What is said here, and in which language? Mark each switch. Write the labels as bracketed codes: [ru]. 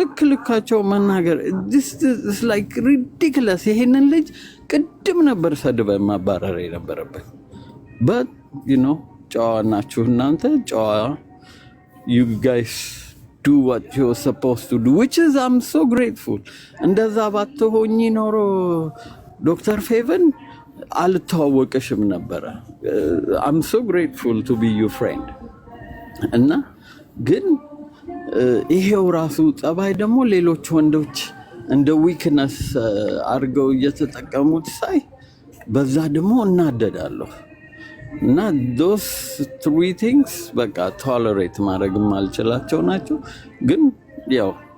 [am] ልካቸው መናገር [en] this is like ridiculous። [am] ይሄንን ልጅ ቅድም ነበር ሰድበ ማባረር የነበረበት። [en] but you know [am] ጨዋ ናችሁ እናንተ ጨዋ [en] you guys do what you're supposed to do, which is I'm so grateful. [am] እንደዛ ባትሆኚ ኖሮ ዶክተር ፌቨን አልተዋወቅሽም ነበረ። [en] I'm so grateful to be your friend. [am] እና ግን ይሄው ራሱ ጸባይ ደግሞ ሌሎች ወንዶች እንደ ዊክነስ አድርገው እየተጠቀሙት ሳይ በዛ ደግሞ እናደዳለሁ። እና those three things በቃ tolerate ማድረግ ማልችላቸው ናቸው። ግን ያው